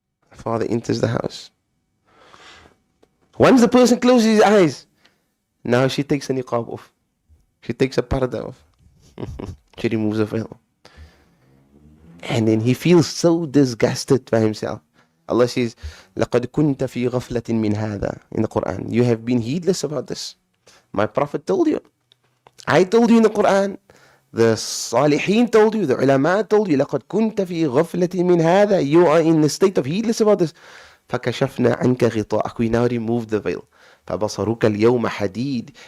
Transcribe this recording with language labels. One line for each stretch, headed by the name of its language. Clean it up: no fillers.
English: The father enters the house. Once the person closes his eyes, now she takes a niqab off. She takes a parda off. She removes a veil. And then he feels so disgusted by himself. Allah says,
Arabic: لَقَدْ كُنْتَ فِي غَفْلَةٍ مِّنْ هَذَا
English: in the Quran. You have been heedless about this. My Prophet told you. I told you in the Quran. The Salihin told you. The ulama told you.
Arabic: لَقَدْ كُنْتَ فِي غَفْلَةٍ مِّنْ هَذَا.
English: You are in the state of heedless about this.
Arabic: فَكَشَفْنَا عَنْكَ غِطَاءَكَ.
English: We now remove the veil.
Arabic: فَبَصَرُكَ الْيَوْمَ حَدِيدٌ.